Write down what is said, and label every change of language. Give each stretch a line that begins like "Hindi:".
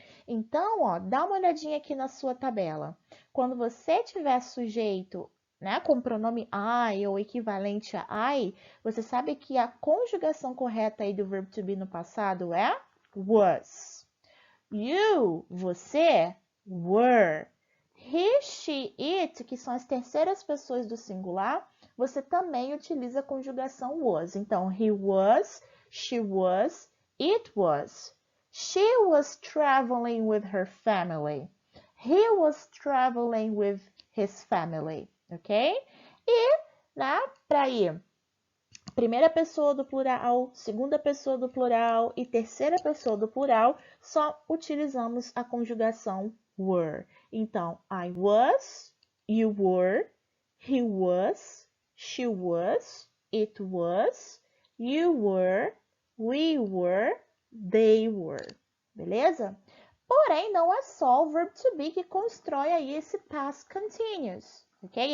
Portuguese: Então, ó, dá uma olhadinha aqui na sua tabela. Quando você tiver sujeito, né, com o pronome I ou equivalente a I, você sabe que a conjugação correta aí do verbo to be no passado é was. You, você, were. He, she, it, que são as terceiras pessoas do singular, você também utiliza a conjugação was.
English: Então, he was, she was, it was. She was traveling with her family. He was traveling with his family, ok?
Portuguese: E, né, para ir primeira pessoa do plural, segunda pessoa do plural e terceira pessoa do plural, só utilizamos a conjugação were.
English: Então, I was, you were, he was, she was, it was, you were, we were, they were.
Portuguese: Beleza? Porém, não é só o verb to be que constrói aí esse past continuous, ok?